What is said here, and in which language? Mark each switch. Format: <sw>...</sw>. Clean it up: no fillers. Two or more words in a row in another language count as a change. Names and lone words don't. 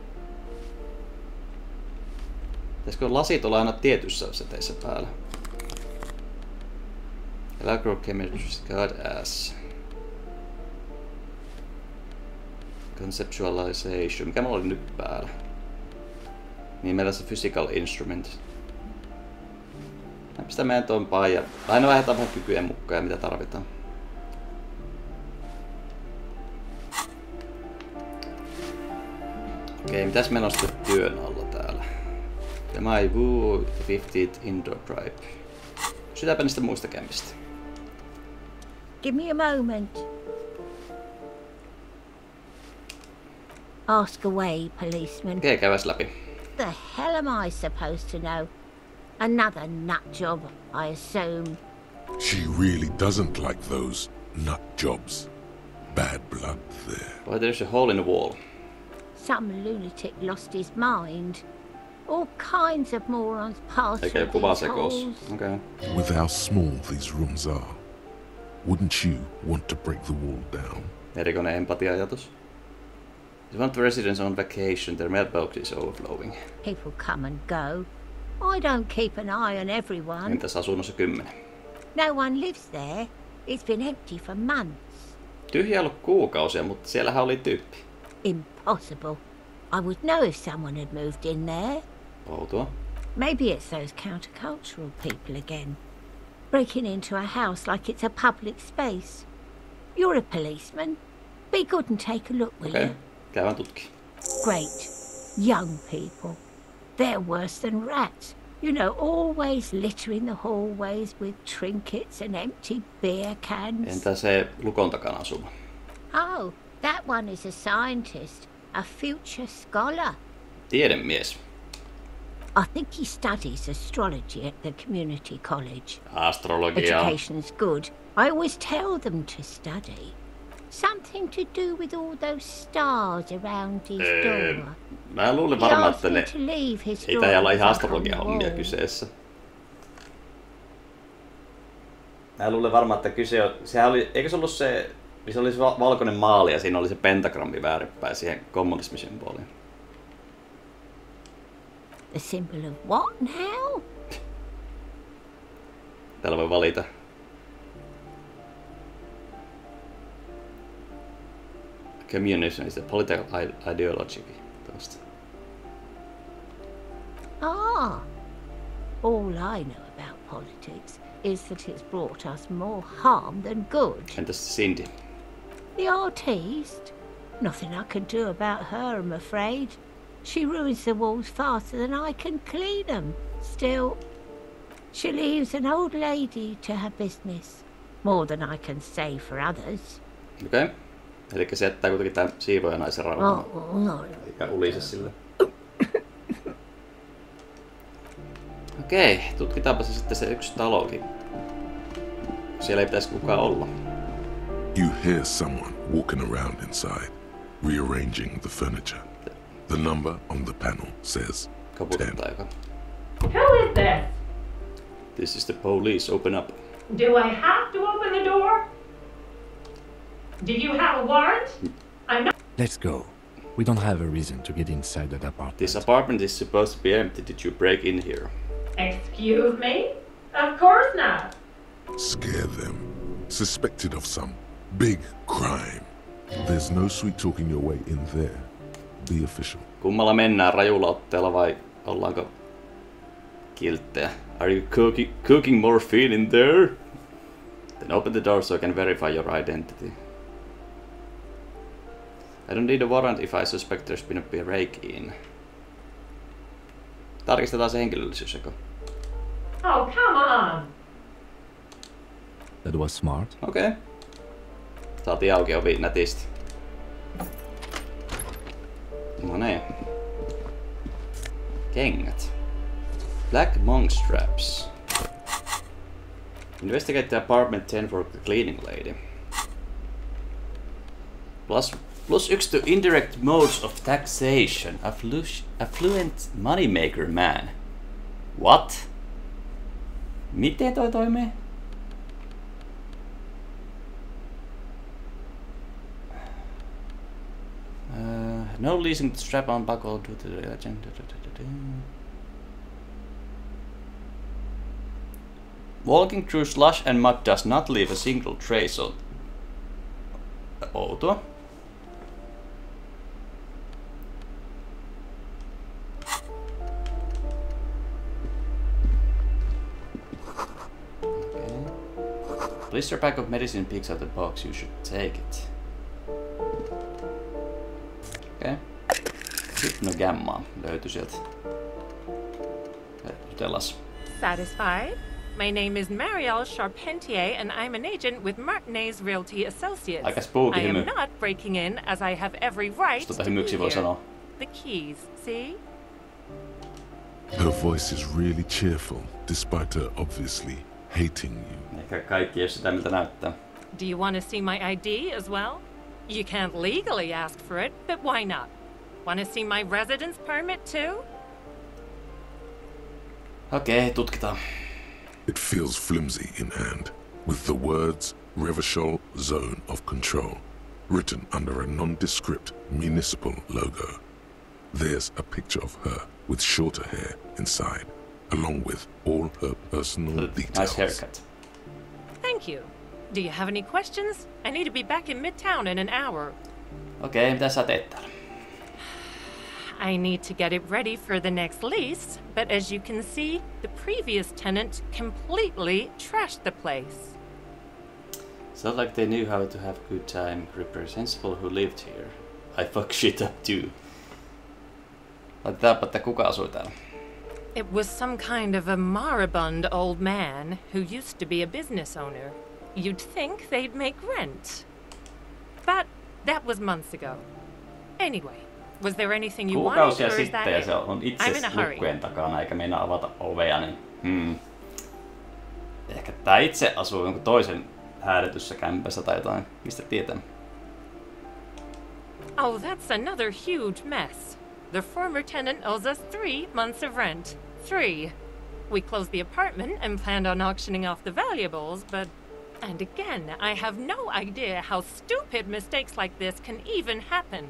<fi>Pitäisikö lasit olla aina tietyssä seteissä päällä?</fi> <en>Electrochemistry, god ass. Conceptualization.</en> <fi>Mikä mulla oli nyt päällä? Niin meillä on se</fi> <en>physical instrument.</en> <fi>Pistä meidän tompaan ja aina vähetään vähän kykyjen mukaan ja mitä tarvitaan. Okei, mitäs meillä on sitten työn alla täällä?</fi> <en>My Woo 50th Indoor Tribe.</en> <fi>Kysytäänpä niistä muista kämpistä.</fi> <en>Give me a moment. Ask away, policeman.</en> <fi>Okei, käydäs läpi.</fi> <en>The hell am I supposed to know? Another nut job, I assume. She really doesn't like those nut jobs. Bad blood there. Why there's a hole in the wall? Some lunatic lost his mind. All kinds of morons pass through these halls. Okay. With how small these rooms are, wouldn't you want to break the wall down?</en> <fi>Erikoinen empatia-ajatus.</fi> <en>If one of the residents on vacation, their mailbox is overflowing. People come and go. I don't keep an eye on everyone.</en> <fi>Entäs asunnossa 10?</fi> <en>No one lives there. It's been empty for months.</en> <fi>Tyhjä ollut kuukausia, mutta siellähän oli tyyppi.</fi> <en>Impossible. I would know if someone had moved in there.</en> <fi>Outoa.</fi> <en>Maybe it's those countercultural people again. Breaking into a house like it's a public space. You're a policeman. Be good and take a look, will you?</en> <fi>Käydään tutki.</fi> <en>Great. Young people. They're worse than rats. You know, always littering the hallways with trinkets and empty beer cans.</en> <fi>Entä se lukon takana asuva?</fi> <en>Oh, that one is a scientist. A future scholar.</en> <fi>Tiedemies.</fi> <en>I think he studies astrology at the community college.</en> <fi>Astrologia.</fi> <en>Education's good. I always tell them to study. Something to do with all those stars around his door.</en> <fi>Mä luulen varmaan, että ne ei täällä olla ihan astrologia-hommia kyseessä. Mä luulen varmaan, että kyse on... Sehän oli... Eikö se ollut se... Se oli se valkoinen maali ja siinä oli se pentagrammi väärinpäin siihen kommunismisymboliin.</fi> <en>The symbol of what now?</en> <fi>Täällä voi valita.</fi> <en>Communism is a political ideology.</en> <fi>Tosta. Ah.</fi> <en>All I know about politics is that it's brought us more harm than good.</en> <fi>Entäs Cindy?</fi> <en>The artiste? Nothing I can do about her, I'm afraid. She ruins the walls faster than I can clean them. Still, she leaves an old lady to her business. More than I can say for others.</en> <fi>Okei. Elikkä se jättää kuitenkin tämän siivojanaisen rauhaan. No. Eikä ulise sille. Okei, tutkitaanpa se sitten se yksi talokin. Siellä ei pitäisi kukaan olla.</fi> <en>You hear someone walking around inside, rearranging the furniture. The number on the panel says 10. Who is this? This is the police. Open up. Do I have to open the door? Do you have a warrant? I'm not... Let's go. We don't have a reason to get inside that apartment. This apartment is supposed to be empty. Did you break in here? Excuse me? Of course not. Scare them. Suspected of some big crime. There's no sweet talking your way in there. Be official.</en> <fi>Kummalla mennään, rajulla otteella vai ollaanko kilttejä?</fi> <en>Are you cooking morphine in there? Then open the door so I can verify your identity. I don't need a warrant if I suspect there's been a break-in.</en> <fi>Tarkistetaan se henkilöllisyys, joko?</fi> <en>Oh, come on! That was smart.</en> <fi>Okei. Okay. Saatiin auki ovi nätisti. No niin. Kengät.</fi> <en>Black monk straps. Investigate the apartment 10 for the cleaning lady. +1 to indirect modes of taxation. Affluent moneymaker man. What?</en> <fi>Miten toi toimii?</fi> <en>No leasing the strap-on buckle due to the legend. Walking through slush and mud does not leave a single trace on.</en> <fi>Outoa. Okay.</fi> <en>Blister pack of medicine peeks out the box. You should take it.</en> <fi>Okei. Hypnogamma löytyi sieltä. Jutellas.</fi> <en>Satisfied? My name is Marielle Charpentier, and I'm an agent with Martinez Realty Associates.</en> <fi>Aika spooky</fi> <en>I am</en> <fi>hymy.</fi> <en>not breaking in, as I have every right to be</en> <fi>hymyksi voi</fi> <en>here.</en> <fi>sanoa.</fi> <en>The keys, see? Her voice is really cheerful, despite her obviously hating you.</en> <fi>Ehkä kaikki ei ole sitä, miltä näyttää.</fi> <en>Do you want to see my ID as well? You can't legally ask for it, but why not? Want to see my residence permit too?</en> <fi>Okei, tutkitaan.</fi> <en>It feels flimsy in hand, with the words Revachol Zone of Control written under a nondescript municipal logo. There's a picture of her with shorter hair inside, along with all her personal details. Nice haircut. Thank you. Do you have any questions? I need to be back in Midtown in an hour.</en> <fi>Okei, mitä sä teet täällä?</fi> <en>I need to get it ready for the next lease, but as you can see, the previous tenant completely trashed the place. Sounds like they knew how to have a good time. Reprehensible who lived here. I fuck shit up too.</en> <fi>Laitetaanpa, että kuka asui täällä.</fi> <en>It was some kind of a moribund old man who used to be a business owner. You'd think they'd make rent. But that was months ago. Anyway, was there anything you wanted,</en> <fi>Kuukausia</fi> <en>or is</en> <fi>sitten</fi> <en>that</en> <fi>ja</fi> <en>it?</en> <fi>se on itse</fi> <en>I'm in a hurry.</en> <fi>lukkojen takana eikä meinaa avata ovea, niin ehkä tää itse asuu jonkun toisen häädetyssä kämpässä tai jotain. Mistä tietää?</fi> <en>Oh, that's another huge mess. The former tenant owes us 3 months of rent. 3. We closed the apartment and planned on auctioning off the valuables, but... And again, I have no idea how stupid mistakes like this can even happen.</en>